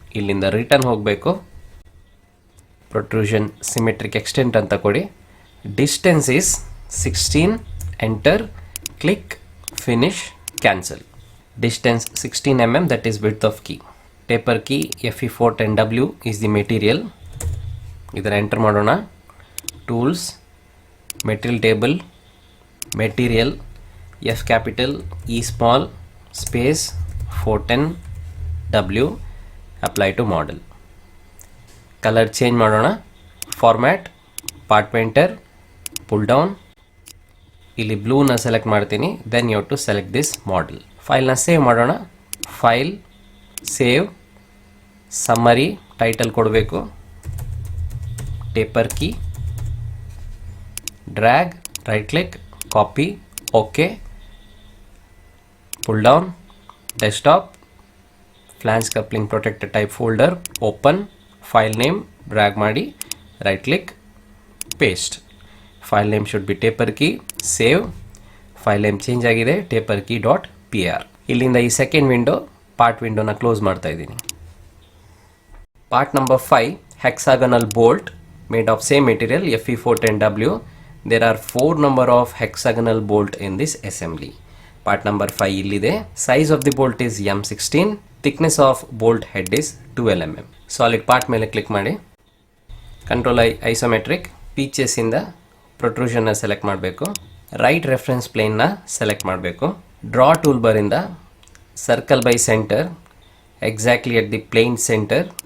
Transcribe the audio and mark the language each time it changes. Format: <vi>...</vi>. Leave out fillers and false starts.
<kn>ಇಲ್ಲಿಂದ ರಿಟರ್ನ್ ಹೋಗಬೇಕು. Protrusion symmetric extent ಅಂತ ಕೊಡಿ.</kn> <en>Distance is 16, enter, click, finish, cancel. Distance 16 mm, that is width of key. Taper key FE410W is the material.</en> <kn>ಇದರ enter ಮಾಡೋಣ.</kn> <en>Tools, material table, material, F capital, E small, space 410W, apply to model.</en> <kn>Colour change ಮಾಡೋಣ. Format, part painter, full down. ಇಲ್ಲಿ ಬ್ಲೂನ select ಮಾಡ್ತೀನಿ.</kn> <en>Then you have to select this model.</en> <kn>ಫೈಲ್ನ save ಮಾಡೋಣ.</kn> <en>File, save, summary, title ಕೊಡಬೇಕು, taper key, drag, right click, copy, okay, pull down, desktop, flange coupling protected type folder, open, file name, drag ಮಾಡಿ, right click, paste. File name should be taper key, save. File name change ಆಗಿದೆ, taperkey.pr.</en> <kn>ಇಲ್ಲಿಂದ ಈ second window, part ವಿಂಡೋನ close ಮಾಡ್ತಾ ಇದ್ದೀನಿ.</kn> <en>Part number 5, hexagonal bolt made of same material FE410W. There are 4 number of hexagonal bolt in this assembly.</en> <kn>Part number 5 ಇಲ್ಲಿದೆ.</kn> <en>Size of the bolt is M16. Thickness of bolt head is 12 mm.</en> <kn>Solid part ಮೇಲೆ click ಮಾಡಿ. Control isometric. ಫೀಚರ್ಸಿಂದ ಪ್ರೊಟ್ರೂಷನ್ನ select ಮಾಡಬೇಕು. Right reference ಪ್ಲೇನ್ನ select ಮಾಡಬೇಕು. Draw tool ಬಾರಿಂದ circle by centre,</kn> <en>Exactly at the plane centre.</en>